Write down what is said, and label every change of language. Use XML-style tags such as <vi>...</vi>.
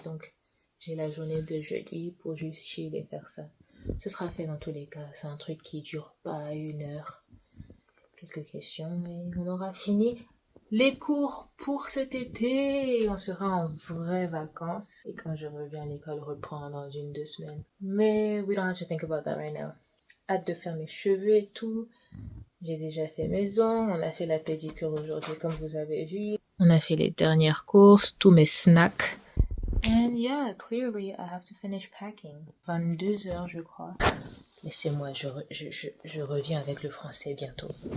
<fr>Donc, j'ai la journée de jeudi pour juste chill et faire ça. Ce sera fait dans tous les cas. C'est un truc qui dure pas 1 heure. Quelques questions et on aura fini les cours pour cet été. On sera en vraies vacances. Et quand je reviens, l'école reprend dans 1-2 semaines. Mais</fr> <en>we don't have to think about that right now.</en> <fr>Hâte de faire mes cheveux et tout. J'ai déjà fait maison. On a fait la pédicure aujourd'hui, comme vous avez vu. On a fait les dernières courses, tous mes snacks.</fr> <en>And yeah, clearly I have to finish packing.</en> <fr>22h, je crois. Laissez-moi, je reviens avec le français bientôt.</fr>